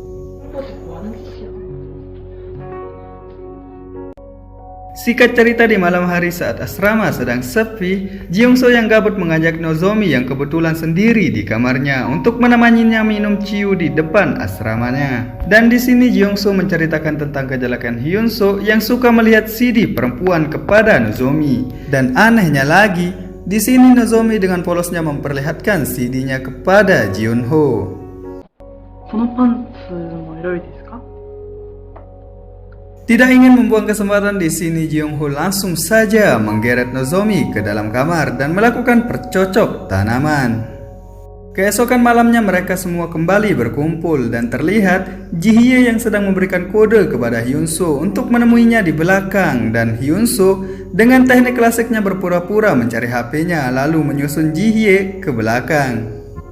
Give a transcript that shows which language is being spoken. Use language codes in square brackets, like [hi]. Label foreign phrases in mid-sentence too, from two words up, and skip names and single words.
[id] Singkat cerita, di malam hari saat asrama sedang sepi, Ji Young Soo yang gabut mengajak Nozomi yang kebetulan sendiri di kamarnya untuk menemaninya minum ciu di depan asramanya. Dan di sini Ji Young Soo menceritakan tentang kejelekan Hyun Soo yang suka melihat CD perempuan kepada Nozomi. Dan anehnya lagi, di sini Nozomi dengan polosnya memperlihatkan CD-nya kepada Ji Young Ho. [ja] このパンツもエロいですか? [id] Tidak ingin membuang kesempatan, di sini Ji Young Ho langsung saja menggeret Nozomi ke dalam kamar dan melakukan percocok tanaman. Keesokan malamnya mereka semua kembali berkumpul dan terlihat Ji Hye yang sedang memberikan kode kepada Hyun Soo untuk menemuinya di belakang, dan Hyun Soo dengan teknik klasiknya berpura-pura mencari HP-nya lalu menyusun Ji Hye ke belakang.